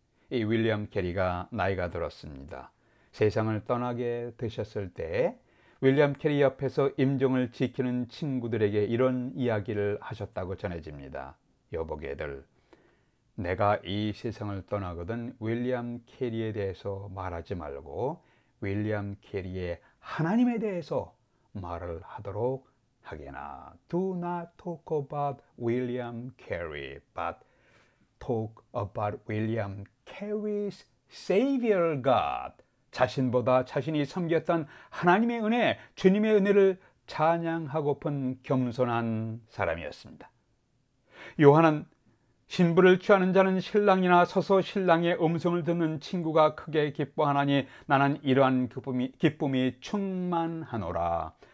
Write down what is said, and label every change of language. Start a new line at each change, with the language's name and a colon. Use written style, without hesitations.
Korean: 이 윌리엄 캐리가 나이가 들었습니다. 세상을 떠나게 되셨을 때 윌리엄 캐리 옆에서 임종을 지키는 친구들에게 이런 이야기를 하셨다고 전해집니다. 여보게들, 내가 이 세상을 떠나거든 윌리엄 캐리에 대해서 말하지 말고 윌리엄 캐리의 하나님에 대해서 말을 하도록 하게나.
English: Do not talk about William Carey, but talk about William Carey's Savior God.
Korean: 자신보다 자신이 섬겼던 하나님의 은혜, 주님의 은혜를 찬양하고픈 겸손한 사람이었습니다. 요한은 신부를 취하는 자는 신랑이나 서서 신랑의 음성을 듣는 친구가 크게 기뻐하나니 나는 이러한 기쁨이 충만하노라.